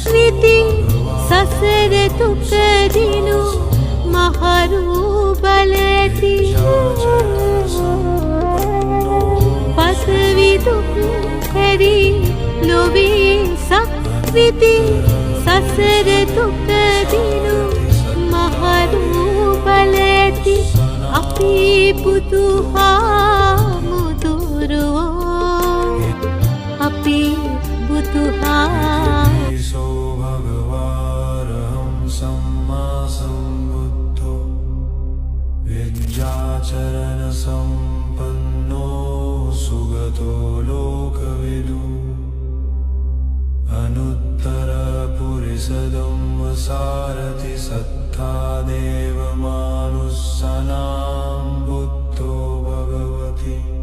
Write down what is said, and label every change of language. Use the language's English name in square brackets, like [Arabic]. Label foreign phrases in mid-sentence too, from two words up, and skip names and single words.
[Sinhala] ඉති සසර දුක දිනු මහරු බල ඇති පසවි දුක් හැරි ලොවේ සක්විති සසර දුක දිනු මහරු බල ඇති අපි බුදුහාමුදුරුවෝ අපි [Pali] सो भगवारहं सम्मा सम्बुद्धो विद्याचरण संपन्नो सुगतो लोकविदु अनुत्तर पुरिसदं सारथि सत्ता देवमानुस्सनां बुद्धो भगवति